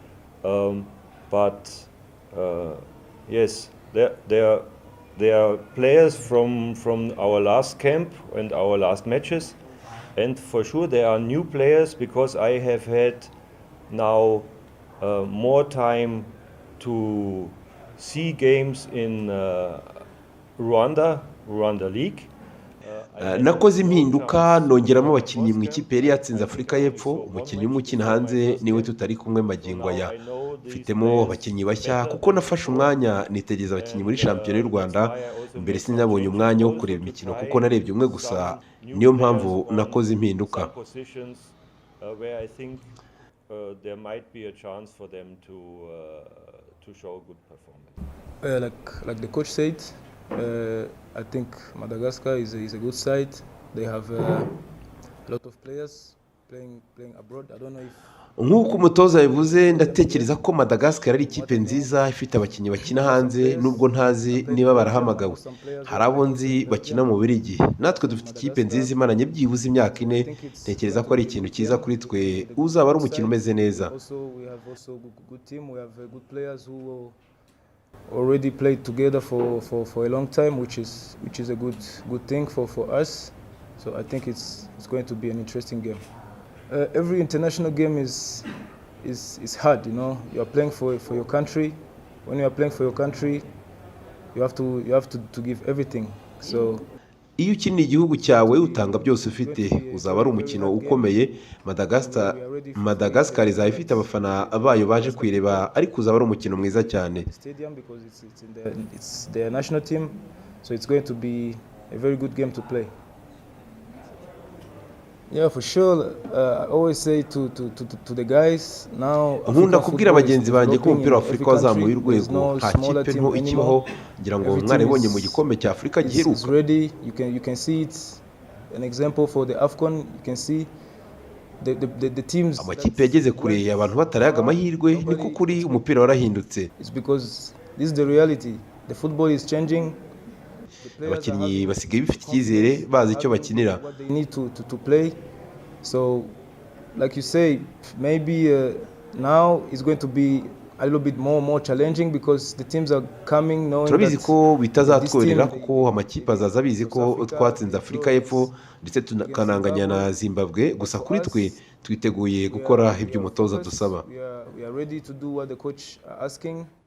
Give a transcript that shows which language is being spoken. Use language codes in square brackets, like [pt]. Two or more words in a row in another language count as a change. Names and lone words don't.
[en] But yes, there are players from our last camp and our last matches, and for sure there are new players because I have had now more time to see games in Rwanda League. [rw] nakoze impinduka nongeramo abakinnyi mu ikipe yari yatsinze Afurika y'Epfo. Umukinnyi umukina hanze niwe tutari kumwe magingo aya. Mfitemo abakinnyi bashya kuko nafashe umwanya nitegereza abakinnyi muri shampiyona y'u Rwanda. Mbere sinabonye umwanya wo kureba imikino kuko narebye umwe gusa, niyo mpamvu nakoze impinduka. [en] There might be a chance for them to show good performance. Like the coach said, I think Madagascar is a good side. They have a lot of players playing abroad. I don't know if [rw] nk'uko umutoza yavuze, ndatekereza ko Madagascar ari ikipe nziza ifite abakinnyi bakina hanze, nubwo ntazi niba barahamagawe. Hari abo nzi bakina mu Bubiligi. Natwe dufite ikipe nziza imaranye byibuze imyaka 4. Ntekereza ko ari ikintu cyiza kuri twe, uzaba ari umukino umeze neza. [en] Already played together for a long time, which is a good thing for us. So I think it's going to be an interesting game. Every international game is hard, you know. You are playing for your country. When you are playing for your country, you have to give everything. So [rw] iyo ukinira igihugu cyawe utanga byose ufite, uzaba ari umukino ukomeye. Madagascar izaba ifite abafana bayo baje kwireba, ariko uzaba ari umukino mwiza cyane. [en] It's their national team, so it's going to be a very good game to play. Yeah, for sure. I always say to the guys now. [rw] Nkunda kubwira abagenzi banjye ko umupira wa Afurika wazamuye urwego, nta kipe nto ikibaho. Ngira ngo mwaribonye mu gikombe cya Afurika giheruka. [en] You can see it's an example for the AFCON. You can see the teams. [rw] Amakipe yageze kure, abantu batarayaga amahirwe, niko kuri umupira warahindutse. [en] It's because this is the reality. The football is changing. [rw] Abakinnyi basigaye bifite icyizere, bazi icyo bakinira. [en] They need to play. So like you say, maybe now it's going to be a little bit more challenging because the teams are coming knowing that [rw] turabizi ko bitazatworera kuko amakipe azaza bizi ko twatsinze Afurika y'Epfo ndetse tukananganya na Zimbabwe. Gusa kuri twe twiteguye gukora ibyo umutoza dusaba. [en] We are ready to do what the coach are asking.